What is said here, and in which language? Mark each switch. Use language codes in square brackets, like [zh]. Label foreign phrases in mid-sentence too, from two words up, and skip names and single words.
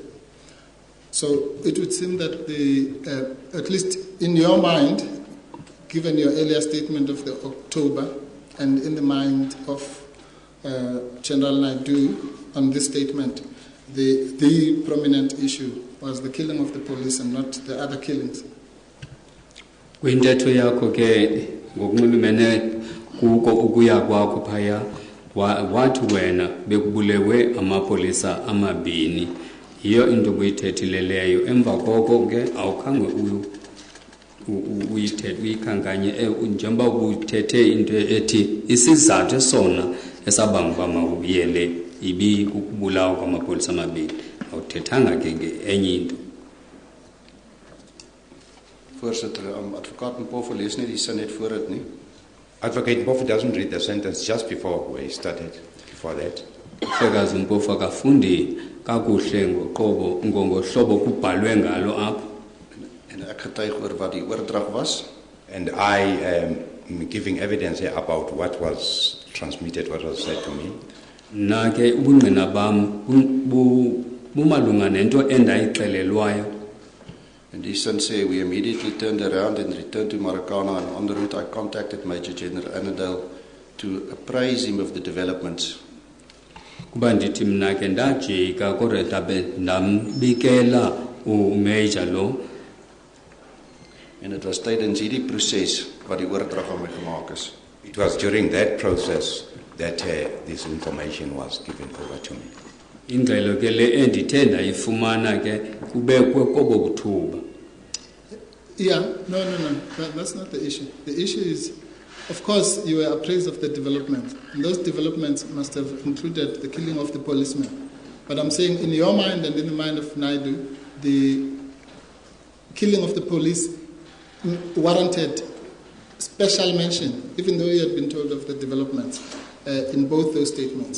[en] So it would seem that at least in your mind, given your earlier statement of the October, and in the mind of General Naidu on this statement, the prominent issue was the killing of the police and not the other killings. [xh] Kwintetho yakho ke ngokunxulumene kuko ukuya kwakho phaya wathi wena bekubulewe amapolisa amabini. Yiyo into buyithethileleyo. Emva koko ke awukhange uyikhankanye njengoba ubuthethe into ethi isizathu esona esabanga uba mawuyele ibi ukubulawa kwamapolisa amabini. Awuthethanga ke enye into. [af] Voorsitter, advocaat Mpofu lees nie die sin net voor dit nie. [en] Advocate Mpofu doesn't read the sentence just before we started, before that. [xh] Hlekazi Mpofu akafundi kakuhle ngohlobo kubhalwe ngalo apha. [af] En ek getuig oor wat die oordrag was. [en] And I am giving evidence here about what was transmitted, what was said to me. [xh] Na ke ubungqina bam bumalunga nento endayixelelwayo. [af] In die sin sê, [en] we immediately turned around and returned to Marikana, and on the route I contacted Major General Annandale to apprise him of the developments. [xh] Kuba ndithi mna ke ndajika kodwa ndabe ndambikela uMajor lo. [af] En dit was tydens hierdie proses wat die oordrag aan my gemaak is. [en] It was during that process that this information was given over to me. [xh] Ingxelo ke le endithe ndayifumana ke kubekwe kobo kuthuba. [en] Yeah, no, that's not the issue. The issue is, of course, you were appraised of the development, and those developments must have included the killing of the policemen. But I'm saying, in your mind and in the mind of Naidu, the killing of the police warranted special mention, even though you had been told of the developments in both those statements.